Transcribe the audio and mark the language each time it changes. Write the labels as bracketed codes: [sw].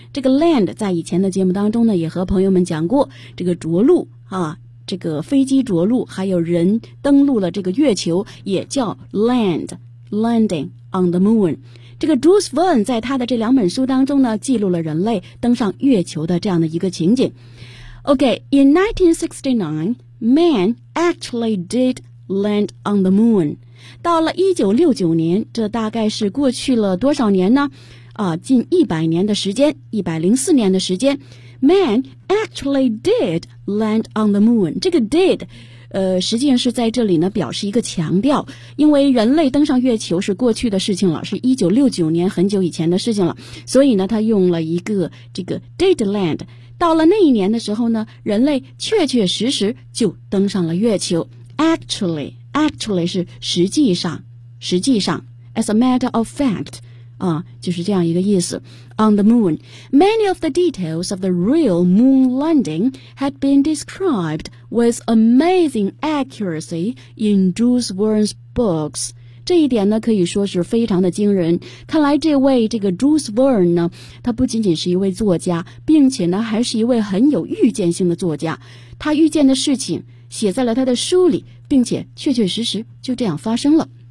[zh] 这个 land 在以前的节目当中呢也和朋友们讲过，这个着陆啊，这个飞机着陆还有人登陆了这个月球也叫 land， landing on the moon。这个 Jules Verne 在他的这两本书当中呢记录了人类登上月球的这样的一个情景。 [en] OK， in 1969Man actually did land on the moon. [zh] 到了1969年，这大概是过去了多少年呢？近100年的时间，104年的时间。 [en] Man actually did land on the moon. [zh] 这个 did， 实际上是在这里呢表示一个强调，因为人类登上月球是过去的事情了，是1969年很久以前的事情了，所以呢他用了一个这个 did land。到了那一年的时候呢，人类确确实实就登上了月球。 actually 是实际上 as a matter of fact 啊，就是这样一个意思。 [en] on the moon many of the details of the real moon landing had been described with amazing accuracy in Jules Verne's books。 [zh] 这一点呢可以说是非常的惊人。看来这位这个 Jules Verne 呢，他不仅仅是一位作家，并且呢还是一位很有预见性的作家。他预见的事情写在了他的书里，并且确确实实就这样发生了。